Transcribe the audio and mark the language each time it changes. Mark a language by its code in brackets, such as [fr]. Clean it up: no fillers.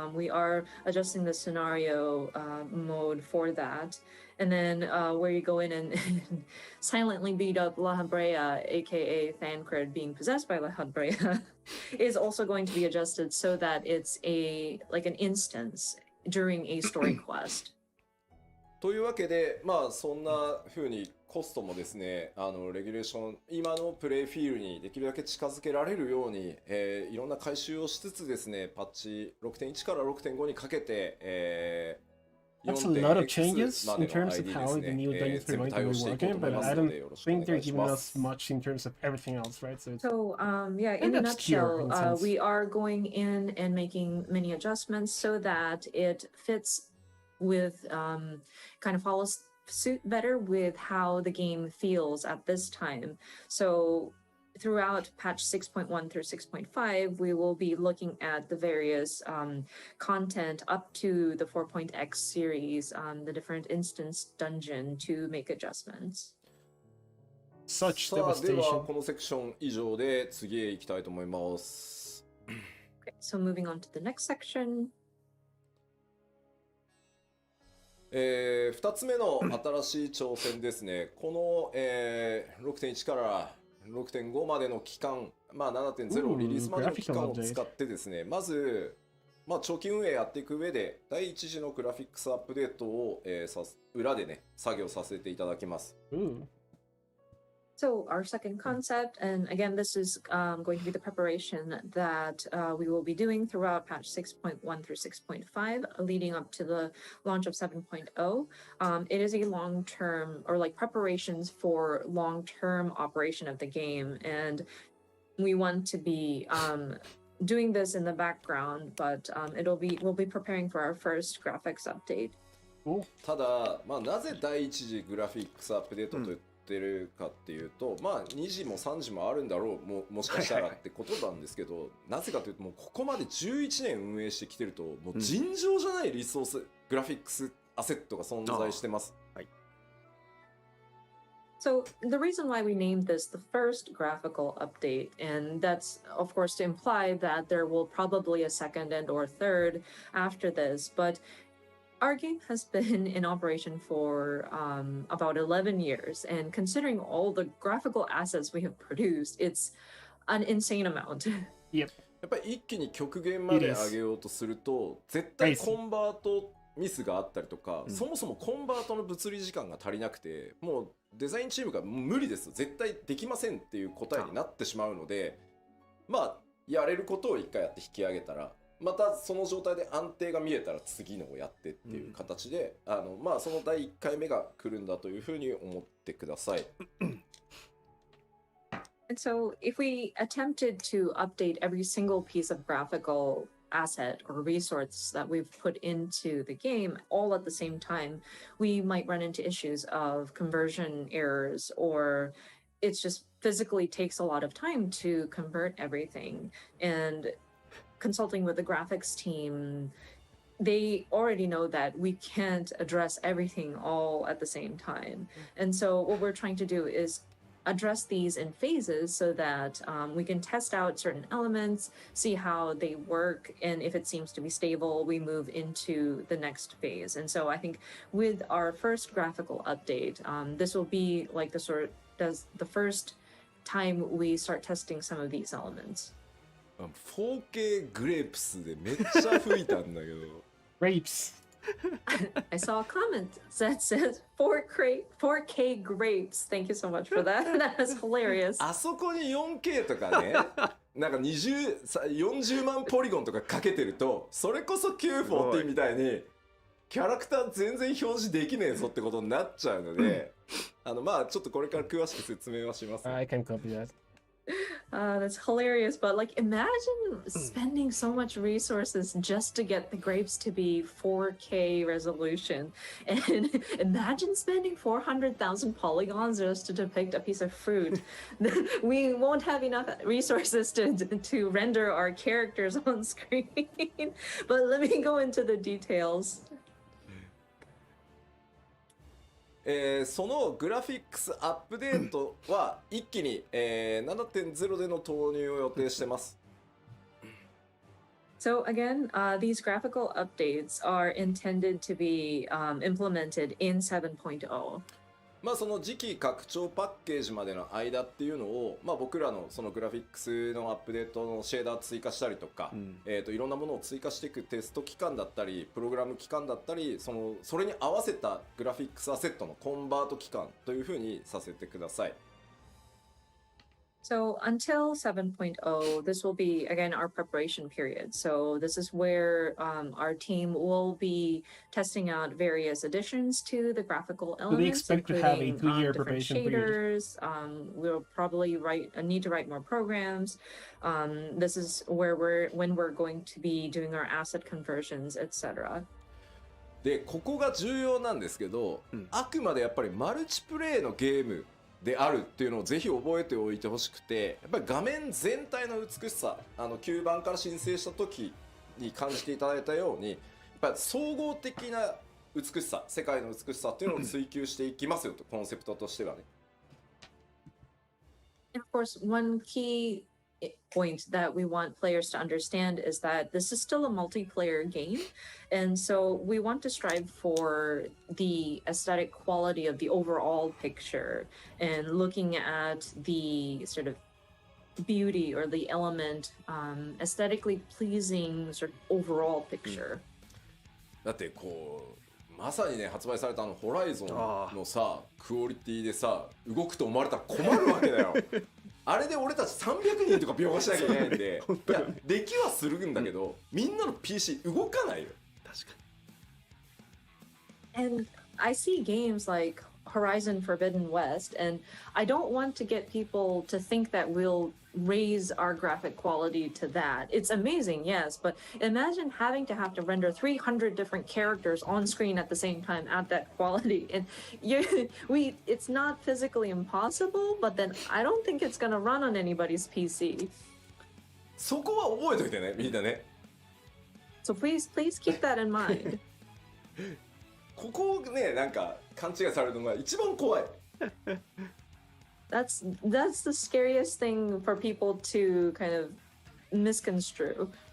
[en] We are adjusting the scenario mode for that. And then where you go in and silently beat up La Habrea, aka Thancred being possessed by La Habrea, is also going to be adjusted so that it's like an instance during a story quest. [ja] というわけで、まあそんな風にコストもですね、レギュレーション、今のプレイフィールにできるだけ近づけられるように、いろんな改修をしつつですね、パッチ 6.1 から 6.5 にかけて、 [en] That's a lot of changes in terms of how the new dungeons are going to be working, but I don't think they're giving us much in terms of everything else, right? So, yeah, in a nutshell, we are going in and making many adjustments so that it fits with kind of follows suit better with how the game feels at this time. So throughout patch 6.1 through 6.5, we will be looking at the various content up to the 4.x series, the different instance dungeon to make adjustments. Such [ja] さあ、では [en] devastation. [ja] このセクション以上で次へ行きたいと思います。 [en] Okay, so moving on to the next section. [ja] 2つ目の新しい挑戦ですね。この、6.1 から6.5 までの期間、まあ、7.0 リリースまでの期間を使ってですね、まず、まあ、長期運営やっていく上で、第一次のグラフィックスアップデートを、裏でね、作業させていただきます。 [en] So our second concept, and again, this is going to be the preparation that we will be doing throughout patch 6.1 through 6.5, leading up to the launch of 7.0. It is a long-term, or like preparations for long-term operation of the game, and we want to be doing this in the background, but we'll be preparing for our first graphics update. [ja] ただ、まあ、なぜ第一次グラフィックスアップデートと言ってるかっていうと、まあ2時も3時もあるんだろう、もしかしたらってことなんですけど、なぜかというと、もうここまで11年運営してきてると、もう尋常じゃないリソース、グラフィックスアセットが存在してます。はい。 [en] So the reason why we named this the first graphical update, and that's of course to imply that there will probably a second and or third after this, but our game has been in operation for about 11 years, and considering all the graphical assets we have produced, it's an insane amount. Yep. [ja] やっぱり一気に極限まで上げようとすると、絶対コンバートミスがあったりとか、そもそもコンバートの物理時間が足りなくて、もうデザインチームが無理です、絶対できませんっていう答えになってしまうので、まあやれることを一回やって引き上げたら、またその状態で安定が見えたら次のをやってっていう形で、まあその第1回目が来るんだというふうに思ってください。 [en] And so if we attempted to update every single piece of graphical asset or resource that we've put into the game all at the same time, we might run into issues of conversion errors, or it's just physically takes a lot of time to convert everything. And consulting with the graphics team, they already know that we can't address everything all at the same time. And so what we're trying to do is address these in phases so that we can test out certain elements, see how they work, and if it seems to be stable, we move into the next phase. And so I think with our first graphical update, this will be like the first time we start testing some of these elements. [ja] 4K グレープスでめっちゃ吹いたんだけど。 [en] Grapes. I saw a comment that says 4K grapes. Thank you so much for that. That was hilarious. [ja] あそこに 4K とかね、なんか40万ポリゴンとかかけてると、それこそ940みたいにキャラクター全然表示できねえぞってことになっちゃうので、まあちょっとこれから詳しく説明はします。 [en] I can copy that. That's hilarious, but like imagine spending so much resources just to get the grapes to be 4K resolution, and imagine spending 400,000 polygons just to depict a piece of fruit. We won't have enough resources to render our characters on screen. But let me go into the details. [ja] そのグラフィックスアップデートは一気に、7.0 での投入を予定してます。 [en] So again, these graphical updates are intended to be implemented in 7.0. [ja] まあその次期拡張パッケージまでの間っていうのを、まあ、僕らのそのグラフィックスのアップデートのシェーダー追加したりとか、いろんなものを追加していくテスト期間だったりプログラム期間だったり、それに合わせたグラフィックスアセットのコンバート期間というふうにさせてください。 [en] So until 7.0, this will be, again, our preparation period. So this is where our team will be testing out various additions to the graphical elements. Do they expect to have a including, 2-year different preparation period? shaders. We'll probably need to write more programs. This is where when we're going to be doing our asset conversions, etc. [ja] でここが重要なんですけど、あくまでやっぱりマルチプレイのゲームであるっていうのをぜひ覚えておいてほしくて、やっぱり画面全体の美しさ、9番から申請した時に感じていただいたように、やっぱり総合的な美しさ、世界の美しさっていうのを追求していきますよと、コンセプトとしてはね。 [en] And of course, one key point that we want players to understand is that this is still a multiplayer game, and so we want to strive for the aesthetic quality of the overall picture and looking at the sort of beauty or the element, aesthetically pleasing sort of overall picture. [ja] だってこうまさにね、発売されたホライゾンのさクオリティでさ動くと思われたら困るわけだよ。あれで俺たち300人とか描画しなきゃいけないんで、いやできはするんだけど、みんなの PC 動かないよ。確かに。 [en] And I see games like Horizon Forbidden West, and I don't want to get people to think that we'll raise our graphic quality to that. It's amazing, yes, but imagine having to have to render 300 different characters on screen at the same time at that quality. And it's not physically impossible, but then I don't think it's going to run on anybody's PC. [ja] そこは覚えといてね、みんなね。 [en] So please keep that in mind. [ja] ここをね、なんか勘違いされるのが一番怖い。 [en] That's the scariest thing for people to kind of misconstrue.